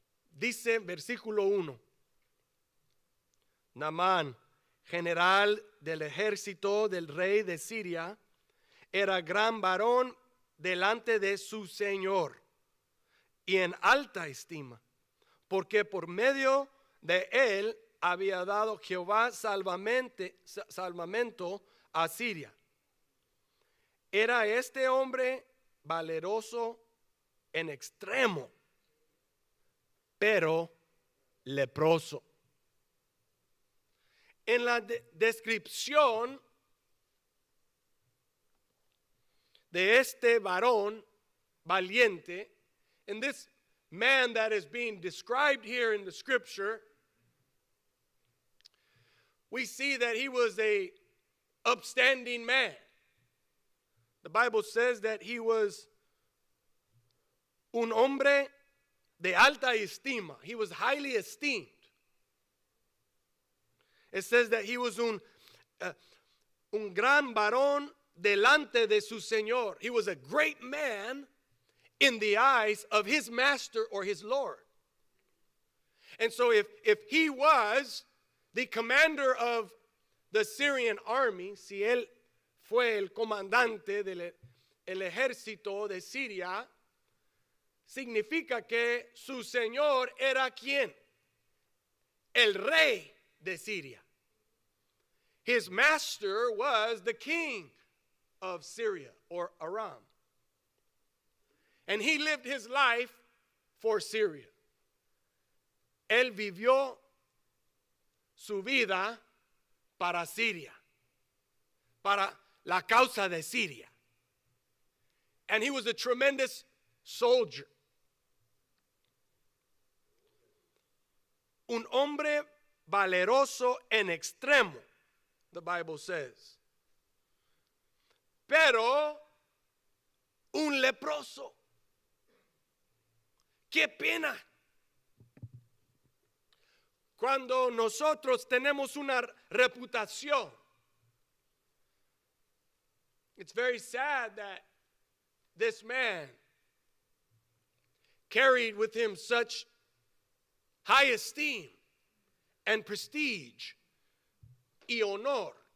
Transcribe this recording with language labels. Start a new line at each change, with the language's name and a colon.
Spanish: Dice versículo 1. Naamán, general del ejército del rey de Siria, era gran varón delante de su Señor y en alta estima, porque por medio de él había dado Jehová salvamento a Siria. Era este hombre valeroso en extremo, pero leproso. En la descripción de este varón valiente,
English: in this man that is being described here in the scripture, we see that he was a upstanding man. The Bible says that he was
Spanish: un hombre de alta estima.
English: He was highly esteemed. It says that he was
Spanish: un gran varón delante de su Señor.
English: He was a great man in the eyes of his master or his Lord. And so if he was the commander of the Syrian army,
Spanish: si él fue el comandante del ejército de Siria, significa que su señor era ¿quién? El rey de Siria.
English: His master was the king of Syria or Aram. And he lived his life for Syria.
Spanish: Él vivió su vida para Siria, para la causa de Siria.
English: And he was a tremendous soldier.
Spanish: Un hombre valeroso en extremo,
English: the Bible says.
Spanish: Pero un leproso. Qué pena. Cuando nosotros tenemos una reputación.
English: It's very sad that this man carried with him such high esteem and prestige
Spanish: y honor.